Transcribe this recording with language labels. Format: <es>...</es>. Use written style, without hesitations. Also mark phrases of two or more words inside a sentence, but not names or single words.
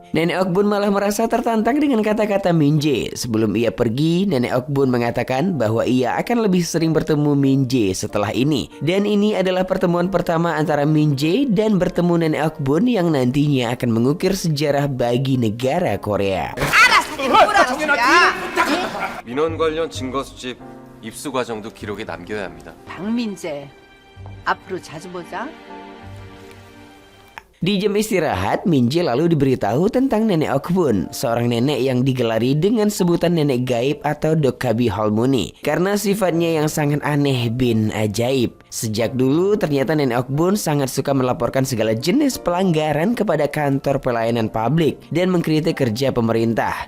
<id>Nenek Okbun malah merasa tertantang dengan kata-kata Min Jae. Sebelum ia pergi, nenek Okbun mengatakan bahwa ia akan lebih sering bertemu Min Jae setelah ini. Dan ini adalah pertemuan pertama antara Min Jae dan bertemu nenek Okbun yang nantinya akan mengukir sejarah bagi negara Korea.</id> <ko>민원 관련 증거 수집, 입수 과정도 기록에 남겨야 합니다. 박민재, 앞으로 자주 보자.</ko> <id>Di jam istirahat, Min Jae lalu diberitahu tentang nenek Okbun, seorang nenek yang digelari dengan sebutan nenek gaib atau</id> <ko>도깨비 할머니</ko> <id>karena sifatnya yang sangat aneh bin ajaib. Sejak dulu ternyata nenek Okbun sangat suka melaporkan segala jenis pelanggaran kepada kantor pelayanan publik dan mengkritik kerja pemerintah.</id>